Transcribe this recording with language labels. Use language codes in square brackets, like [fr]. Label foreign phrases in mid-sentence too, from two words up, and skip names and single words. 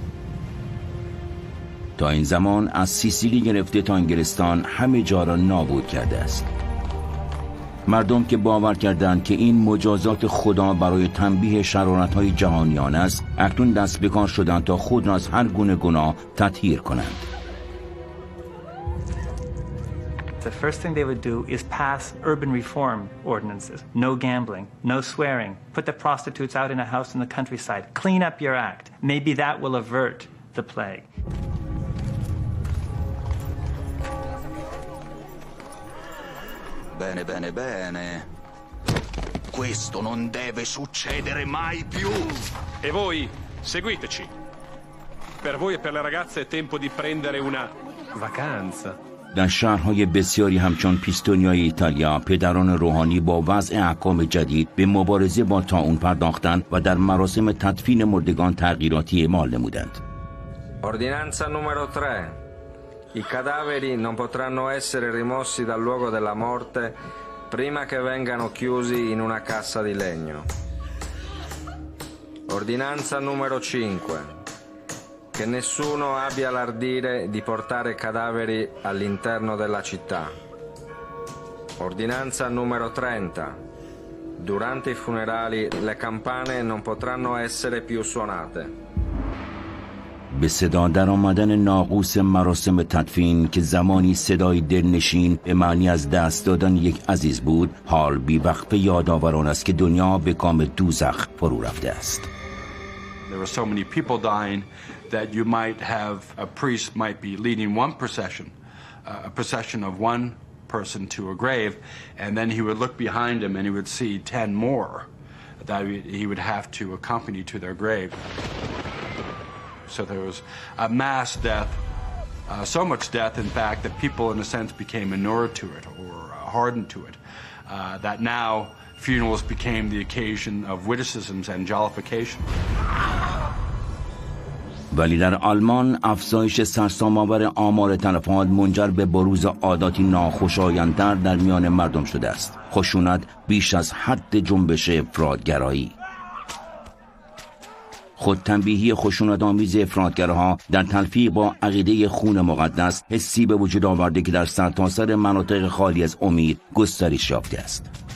[fa] تا این زمان از سیسیلی گرفته تا انگلستان همه جا را نابود کرده است. مردم که باور کردند که این مجازات خدا برای تنبیه شرارت‌های جهانیان است، اکنون دست به کار شدند تا خود را از هر گونه گناه تطهیر کنند. [en] The first thing they would do is pass urban reform ordinances. No gambling, no swearing. Put the prostitutes out in a house in the countryside. Clean up your act. Maybe that will avert the plague. [it] Bene, bene, bene. Questo non deve succedere mai più. E voi, seguiteci. Per voi e per le ragazze è tempo di prendere una vacanza. [fa] در شهرهای بسیاری همچون پیستونیای ایتالیا، پدران روحانی با وضع احکام جدید به مبارزه با طاعون پرداختند و در مراسم تدفین مردگان تغییراتی اعمال نمودند. [it] Ordinanza numero 3. I cadaveri non potranno essere rimossi dal luogo della morte prima che vengano chiusi in una cassa di legno. Ordinanza numero 5. Che nessuno abbia l'ardire di portare cadaveri all'interno della città. Ordinanza numero 30. Durante i funerali le campane non potranno essere più suonate. [fa] به صدا در آمدن ناقوس مراسم تدفین که زمانی صدای دلنشین به معنی از دست دادن یک عزیز بود، حال بی وقفه یادآور است که دنیا به کام دوزخ فرو رفته است. [en] There were so many people dying that you might have a priest might be leading one procession, a procession of one person to a grave, and then he would look behind him and he would see 10 more that he would have to accompany to their grave. So there was a mass death, so much death, in fact, that people, in a sense, became inured to it or hardened to it, that now funerals became the occasion of witticisms and jollification. [fa] ولی در آلمان افزایش سرسام‌آور آمار تلفات منجر به بروز عاداتی ناخوشایندتر در میان مردم شده است. خشونت بیش از حد جنبش افراطگرایی. خودتنبیهی خشونت‌آمیز افراطگرها در تلفیق با عقیده خون مقدس حسی به وجود آورده که در سرتاسر مناطق خالی از امید گسترش یافته است.